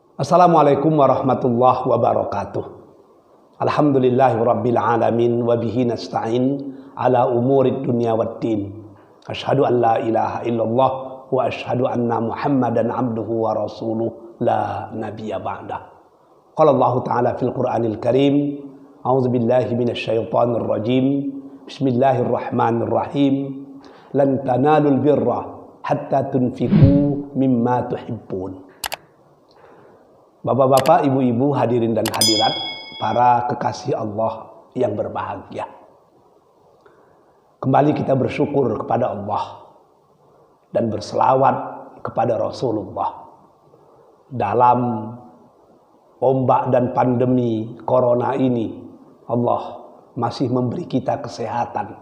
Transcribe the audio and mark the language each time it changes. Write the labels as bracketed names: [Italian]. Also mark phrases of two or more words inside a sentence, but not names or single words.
[Arabic] السلام عليكم ورحمة الله وبركاته. الحمد لله رب العالمين وبه نستعين على أمور الدنيا والدين. أشهد أن لا إله إلا الله وأشهد أن محمدا عبده ورسوله لا نبي بعده. قال الله تعالى في القرآن الكريم، أعوذ بالله من الشيطان الرجيم. بسم الله الرحمن الرحيم. لن تنالوا البر حتى تنفقوا مما تحبون. [Indonesian] Bapak-bapak, ibu-ibu, hadirin dan hadirat, para kekasih Allah yang berbahagia. Kembali kita bersyukur kepada Allah dan berselawat kepada Rasulullah. Dalam ombak dan pandemi corona ini, Allah masih memberi kita kesehatan.